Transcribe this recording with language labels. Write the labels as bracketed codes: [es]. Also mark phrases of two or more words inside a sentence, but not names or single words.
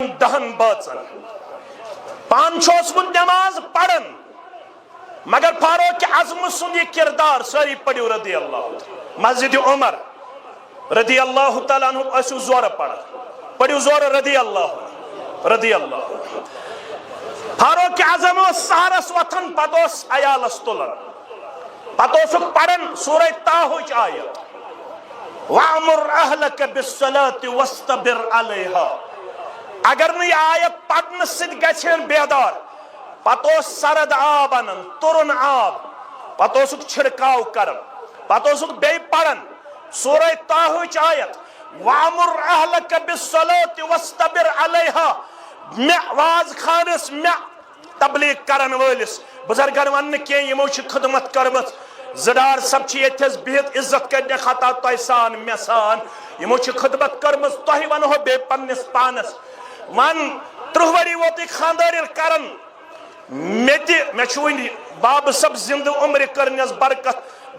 [ks] 10 بٲژن پان چھُ نماز پڑھن مگر فاروق اعظم سُنٛد یہ کردار ساری پڑھو [ar] رضی اللہ [ks] مسجد عمر [ar] رضی اللہ تعالیٰ عنہ [ks] ٲسِو زورٕ پڑھان پڑھو زورٕ [ar] رضی اللہ [ks] فاروق اعظم سہرس وتھان پتہٕ اوس عیالس تُلان پتہٕ اوسُکھ پڑھان سورہ طٰہٕچ آیت [ar] وَأْمُرْ أَهْلَكَ بِالصَّلَاةِ وَاسْتَبِرْ عَلَيْهَا [ks] اگر نہٕ یہِ آیت پڑھنہٕ سۭتۍ گژھِ بیدار پتہٕ اوس سرد آب انان تُرُن آب پتہٕ اوسُکھ چھِڑکاو کران پتہٕ اوسُکھ بیٚیہِ پڑھان سورہ طٰہٕچ آیت [ar] وَأْمُرْ أَهْلَكَ بِالصَّلَاةِ وَاسْتَبِرْ عَلَيْهَا [ks] مےٚ واز خانس مےٚ تبلیغ کرن وٲلِس بزرگن ون نہٕ کینٛہہ یِمو چھِ خدمت کٔرمٕژ زٕڈار صٲب چھِ ییٚتھس بِہِتھ عزت کرنہِ خطا تۄہہِ سان مےٚ سان یِمو چھِ خدمت کٔرمٕژ تۄہہِ ونہو بیٚیہِ پننِس پانس ون 30 ؤری ووتُے خاندار ییٚلہِ کران مےٚ چھُ وٕنہِ بابہٕ صٲب زِندٕ عمرِ کٔرنس برکت بہٕ